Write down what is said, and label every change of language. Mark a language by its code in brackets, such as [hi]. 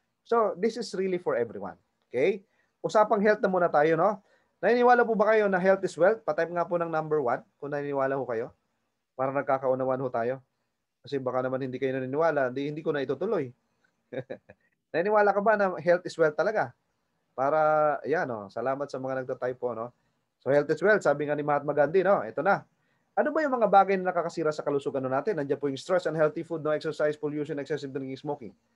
[en] So, this is really for everyone. Okay? [tl] Usapang health na muna tayo, no? Naniniwala po ba kayo na health is wealth? Patype nga po ng number 1 kung naniniwala ho kayo. Para nagkakaunawan ho tayo. Kasi baka naman hindi kayo naniniwala, hindi ko na itutuloy. Naniniwala ka ba na health is wealth talaga? Para, yan, no? Salamat sa mga nagtatype po, no? So, health is wealth. Sabi nga ni Mahatma Gandhi, no? Ito na. Ano ba yung mga bagay na nakakasira sa kalusugan natin? Nandiyan po yung [en] stress, unhealthy food, no exercise, pollution, excessive drinking, smoking.